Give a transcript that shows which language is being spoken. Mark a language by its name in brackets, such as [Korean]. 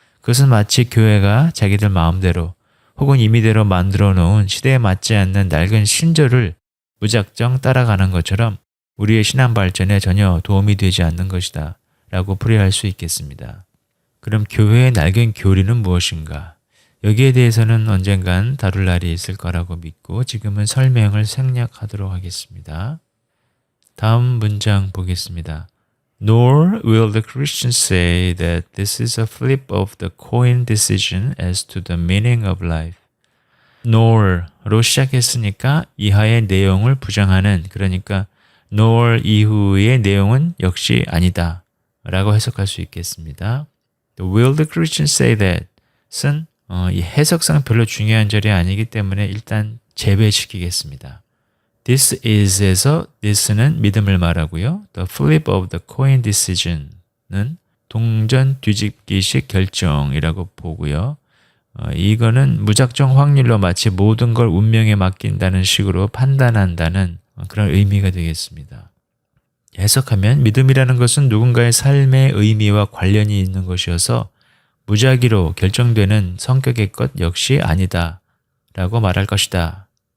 [Korean] 그것은 마치 교회가 자기들 마음대로 혹은 임의대로 만들어 놓은 시대에 맞지 않는 낡은 신조를 무작정 따라가는 것처럼 우리의 신앙 발전에 전혀 도움이 되지 않는 것이다 라고 풀이할 수 있겠습니다. 그럼 교회의 낡은 교리는 무엇인가? 여기에 대해서는 언젠간 다룰 날이 있을 거라고 믿고 지금은 설명을 생략하도록 하겠습니다. 다음 문장 보겠습니다. [English] Nor will the Christians say that this is a flip of the coin decision as to the meaning of life. [Korean] nor로 시작했으니까 이하의 내용을 부정하는, 그러니까 nor 이후의 내용은 역시 아니다 라고 해석할 수 있겠습니다. [English] Will the Christians say that [Korean] 은 이 해석상 별로 중요한 절이 아니기 때문에 일단 제외시키겠습니다. [English] This is [Korean] 에서 this는 믿음을 말하고요. [English] The flip of the coin decision [Korean] 은 동전 뒤집기식 결정이라고 보고요. 이거는 무작정 확률로 마치 모든 걸 운명에 맡긴다는 식으로 판단한다는 그런 의미가 되겠습니다. 해석하면 믿음이라는 것은 누군가의 삶의 의미와 관련이 있는 것이어서 무작위로 결정되는 성격의 것 역시 아니다 라고 말할 것이다.